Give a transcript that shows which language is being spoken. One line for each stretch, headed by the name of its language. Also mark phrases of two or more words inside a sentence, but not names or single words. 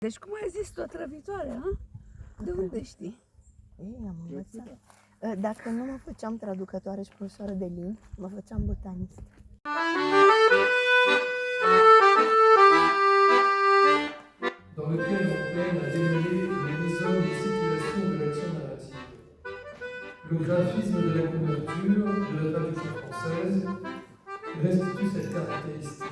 Romanian: Deci cum ai zis tu, trăvitoare, ha? De unde știi? Ei, am învățat. Dacă nu mă făceam traducătoare și profesoară de limbi, mă făceam botanist.
French: Dans lequel on peine à démêler les rhizomes et situations de l'action narrative. Le graphisme de la couverture de la traduction française restitue cette caractéristique.